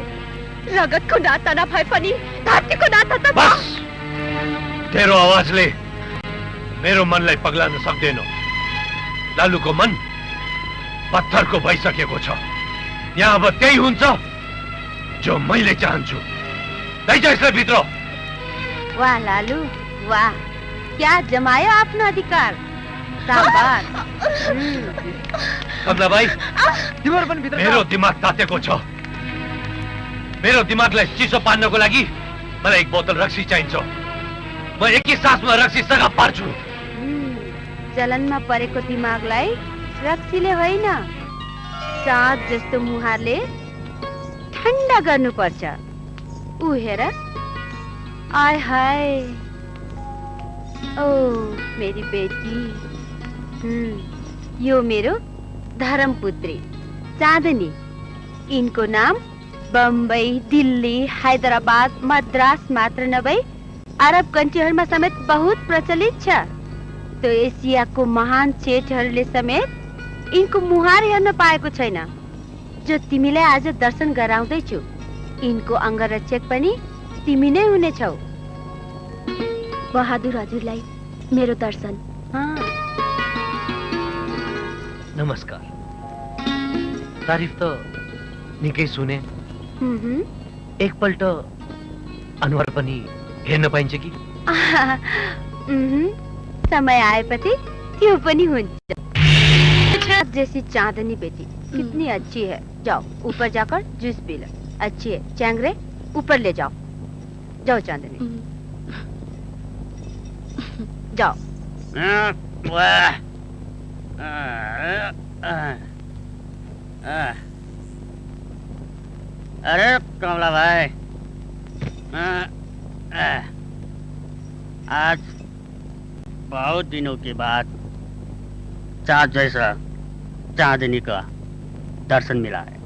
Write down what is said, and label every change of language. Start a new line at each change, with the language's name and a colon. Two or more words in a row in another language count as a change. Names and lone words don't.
Nepali: रगतको नाता नभए पनि धरतीको नाता त बस! तेरो आवाजले मेरो मनलाई पग्लाउन सक्दैन। लालुको मन पत्थरको भइसकेको छ। यहाँ अब त्यही हुन्छ जो मैले चाहन्छु। लैजा यसलाई भित्र। वाह लालू, वाह, क्या जमायो आफ्नो अधिकार। शाबाश। कमला भाइ, तिम्रो पनि भित्र मेरो दिमाग तातेको छ। मेरो दिमागलाई चिसो पार्नको लागि मलाई एक बोतल रक्सी चाहिन्छ। म एकै सासमा रक्सी सगा पार्छु। जलनमा परेको दिमागलाई रक्सीले होइन, साँझ जस्तो मुहारले ठन्डा गर्नुपर्छ। ऊ हेर,
Hindi: आय हाय, ओ मेरी बेटी।
Nepali: यो मेरो धर्मपुत्री चाँदनी। इनको नाम बम्बई, दिल्ली, हैदराबाद, मद्रास मात्र नभई अरब कन्ट्रीहरूमा समेत बहुत प्रचलित छ। तो एसियाको महान सेठहरूले समेत इनको मुहार हेर्न पाएको छैन। जो तिमीलाई आज दर्शन गराउँदैछु, इनको अंगरक्षक पनि तिमी नै हुनेछौ। बहादुर हजुरलाई मेरो दर्शन। नमस्कार। तारिफ त निकै सुने। एकपल्ट अनुहार पनि हेर्न पाइन्छ कि? समय आएपछि त्यो पनि हुन्छ।
Hindi: जैसी चांदनी बेटी कितनी अच्छी है। जाओ ऊपर जाकर जूस पी लो। अच्छी है चैंगरे, ऊपर ले जाओ। जाओ चांदनी, जाओ। अरे कमला भाई, आज बहुत दिनों के बाद चाँद जैसा चांदनी का दर्शन मिला है।